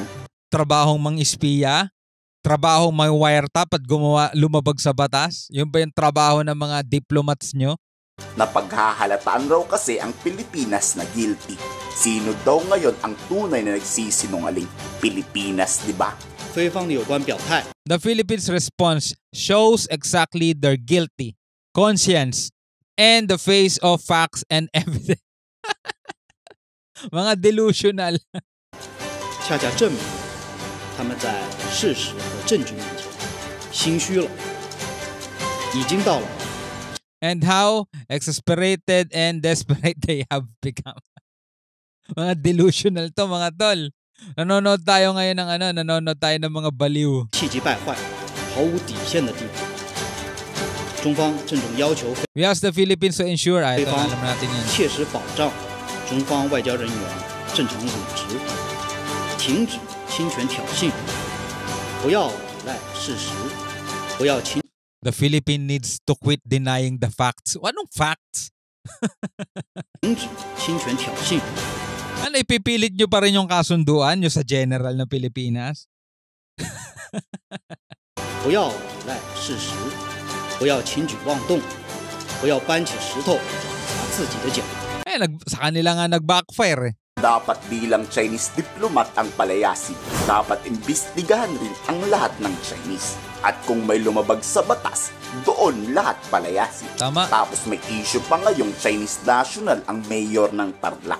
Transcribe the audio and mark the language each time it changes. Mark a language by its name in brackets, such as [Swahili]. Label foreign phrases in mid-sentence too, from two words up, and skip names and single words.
[Filipino] Trabahong mang-espiya? Trabahong may wiretap at lumabag sa batas? Yun ba yung trabaho ng mga diplomats nyo? Napaghahalataan raw kasi ang Pilipinas na guilty. Sino daw ngayon ang tunay na nagsisinungaling? Pilipinas, di ba? [English] The Philippines' response shows exactly their guilty conscience and the face of facts and evidence. [Filipino] Mga delusional. [Chinese] 恰恰证明他们在事实和证据面前心虚了，已经到了。 [English] And how exasperated and desperate they have become. [Filipino] Mga delusional to mga tol. Nanonood tayo ngayon ng mga baliw. [Chinese] 气急败坏、毫无底线的地步。中方郑重要求 [English] We ask the Philippines to ensure [Chinese] 菲 [Filipino] ito [Chinese] 方 [Filipino] alam natin yan. [Chinese] 切实保障中方外交人员正常履职，停止侵权挑衅，不要依赖事实，不要侵。 [English] The Philippines needs to quit denying the facts. [Filipino] Anong facts? [Chinese] 停止侵权挑衅， [Filipino] Ipipilit nyo pa rin yung kasunduan nyo sa general ng Pilipinas? [Chinese] 不要依赖事实，不要轻举妄动，不要搬起石头砸自己的脚。 [Filipino] Sa kanila nga nag-backfire Dapat bilang [English] Chinese diplomat [Filipino] ang palayasin. Dapat imbestigahan rin ang lahat ng Chinese. At kung may lumabag sa batas, doon lahat palayasin. Tama. Tapos may issue pa ngayong [English] Chinese national [Filipino] ang mayor ng Tarlac.